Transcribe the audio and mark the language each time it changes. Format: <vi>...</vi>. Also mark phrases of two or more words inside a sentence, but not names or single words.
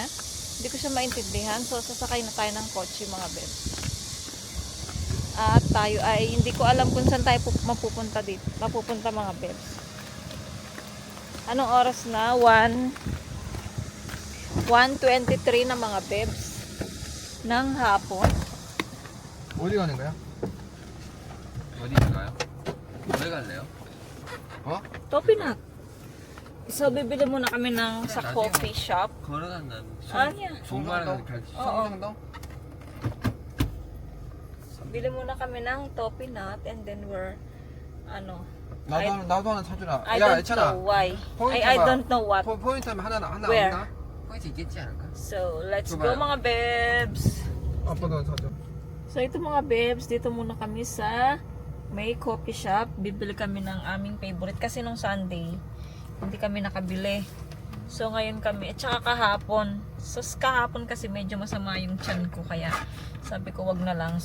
<tl>Hindi ko siya maintindihan. So, sasakay na tayo ng kotse, mga bebs. At tayo ay, hindi ko alam kung saan tayo mapupunta dito. Mapupunta, mga bebs. Anong oras na? 1:23 na, mga bebs. Ng hapon.</tl> <ko>어디 가는 거야? 어디 가요? 어디 갈래요? 어?</ko> <tl>Topinat. So, bibili muna kami sa</tl> <en>coffee shop.</en> <ko>걸어간다는 아니야. 송정동? 송정동?</ko> <tl>So, bili muna kami ng Topinat</tl> <en>and then</en> <ko>나도 하나 사주라.</ko> <en>I</en> <ko>야,</ko> <en>don't</en> <ko>애찬아.</ko> <en>know why.</en> <ko>포인트</ko> <en>I</en> <ko>봐.</ko> <en>don't know what.</en> <ko>포인트 하면 하나</ko> <en>Where?</en> <ko>없나? 포인트 있겠지 않을까?</ko> <en>So, let's</en> <tl>Diba? go, mga bebs.</tl> <ko>아빠도 하나 사줘.</ko> <tl>So, ito mga bebs, dito muna kami sa may</tl> <en>coffee shop.</en> <tl>Bibili kami ng aming favorite. Kasi nung Sunday, hindi kami nakabili. So, ngayon kami, tsaka kahapon. So, kahapon kasi medyo masama yung tiyan ko. Kaya, sabi ko wag na lang.</tl>